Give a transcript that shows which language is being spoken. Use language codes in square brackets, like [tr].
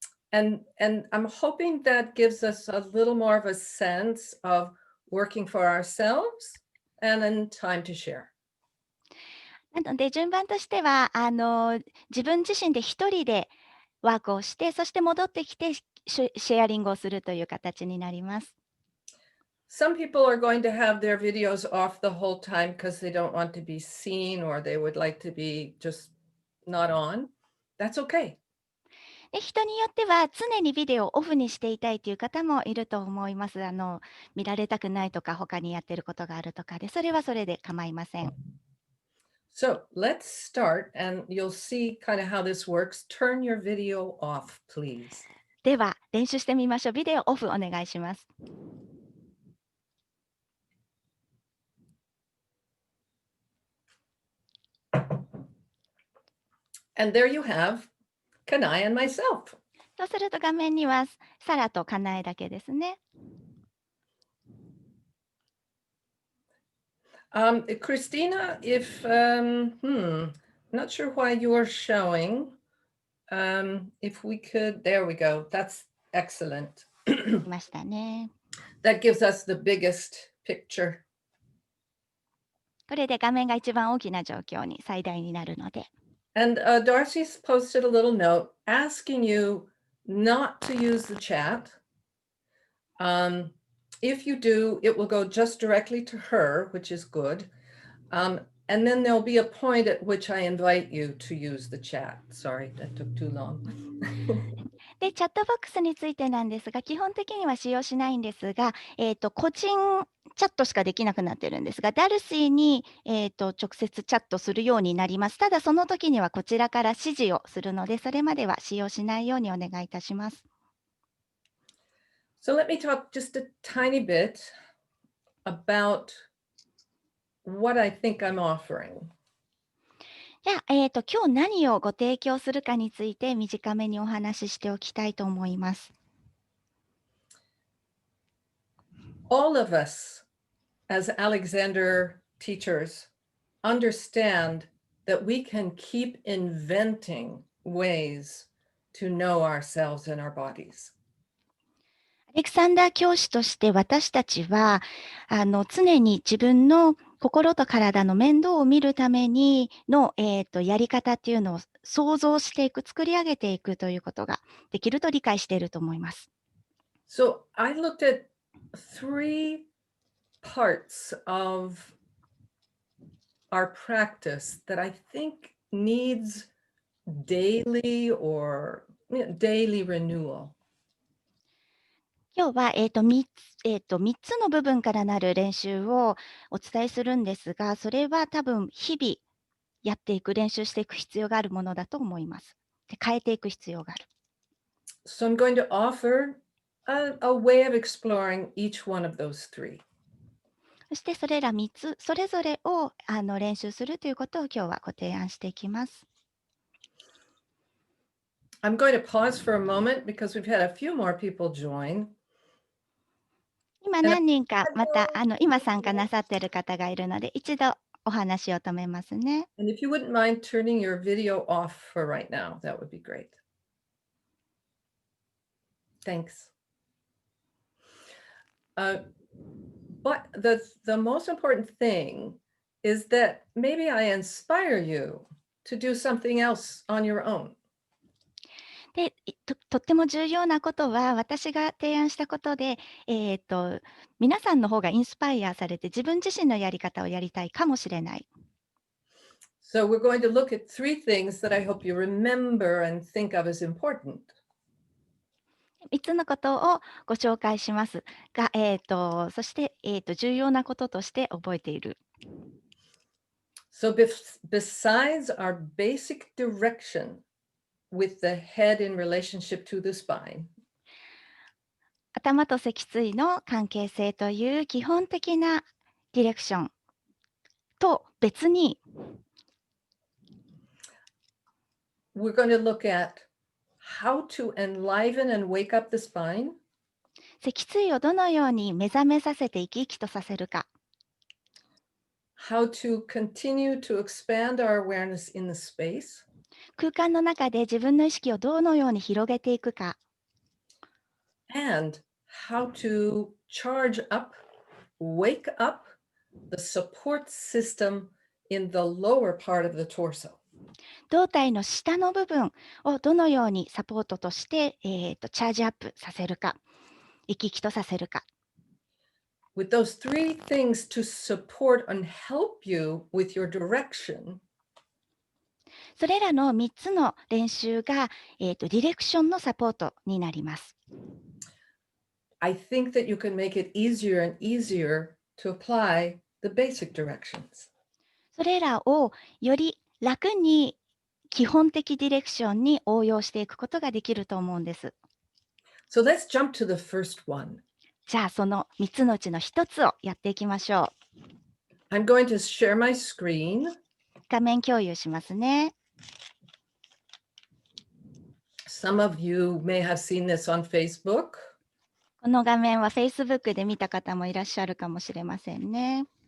[en] And I'm hoping that gives us a little more of a sense of working for ourselves and then time to share. [ja] なので順番としては自分自身で一人でワークをして、そして戻ってきてシェアリングをするという形になります。 [en] Some people are going to have their videos off the whole time because they don't want to be seen or they would like to be just not on. That's okay. [ja] で人によっては常にビデオをオフにしていたいという方もいると思います。見られたくないとか他にやってることがあるとかで、それはそれで構いません。 [en] So let's start and you'll see kind of how this works. Turn your video off, please. [ja] では練習してみましょう。ビデオオフお願いします。 [en] And there you have Kanai and myself. [ja] そうすると画面にはサラとカナエだけですね。 [en] Christina, if I'm not sure why you're showing. If we could, there we go. That's excellent. [ja] いましたね。 [en] That gives us the biggest picture. [ja] これで画面が一番大きな状況に最大になるので。 [en] And Darcy's posted a little note asking you not to use the chat. If you do, it will go just directly to her, which is good. And then there'll be a point at which I invite you to use the chat. Sorry, that took too long. [ja] で、チャットボックスについてなんですが、基本的には使用しないんですが、個人チャットしかできなくなってるんですが、ダルシーに、直接チャットするようになります。ただ、その時にはこちらから指示をするので、それまでは使用しないようにお願いいたします。 [en] So let me talk just a tiny bit about what I think I'm offering. [ja] じゃあ、今日何をご提供するかについて短めにお話ししておきたいと思います。 [en] All of us, as Alexander teachers, understand that we can keep inventing ways to know ourselves and our bodies. [ja] アレクサンダー教師として私たちは常に自分の心と体の面倒を見るためにの、やり方っていうのを想像していく、作り上げていくということができると理解していると思います。 [en] So I looked at 3 parts of our practice that I think needs daily or daily renewal. [ja] 今日は、3つの部分からなる練習をお伝えするんですが、それは多分日々やっていく、練習していく必要があるものだと思います。で、変えていく必要がある。 [en] So I'm going to offer a way of exploring each one of those three. [ja] そしてそれら3つ、それぞれを練習するということを今日はご提案していきます。 [en] I'm going to pause for a moment because we've had a few more people join. [ja] 今何人かまた今参加なさっている方がいるので、一度お話を止めますね。 [en] And if you wouldn't mind turning your video off for right now, that would be great. Thanks. But the most important thing is that maybe I inspire you to do something else on your own. [ja] で、とっても重要なことは、私が提案したことで、皆さんの方がインスパイアされて、自分自身のやり方をやりたいかもしれない。 [en] So we're going to look at three things that I hope you remember and think of as important. [ja] 3つのことをご紹介しますが、そして、重要なこととして覚えている。 [en] So besides our basic direction with the head in relationship to the spine, [ja] 頭と脊椎の関係性という基本的なディレクションと別に、 [en] we're going to look at how to enliven and wake up the spine, [ja] 脊椎をどのように目覚めさせて生き生きとさせるか、 [en] how to continue to expand our awareness in the space, [ja] 空間の中で自分の意識をどのように広げていくか、 [en] and how to charge up, wake up the support system in the lower part of the torso. [ja] 胴体の下の部分をどのようにサポートとして、チャージアップさせるか、生き生きとさせるか。 [en] With those three things to support and help you with your direction, [ja] それらの3つの練習が、ディレクションのサポートになります。 [en] I think that you can make it easier and easier to apply the basic directions. [ja] それらをより楽に基本的ディレクションに応用していくことができると思うんです。 [en] So let's jump to the first one. [ja] じゃあその3つのうちの1つをやっていきましょう。 [en] I'm going to share my screen. [ja] 画面共有しますね。 [en] Some of you may have seen this on Facebook. [ja] この画面は Facebook で見た方もいらっしゃるかもしれませんね。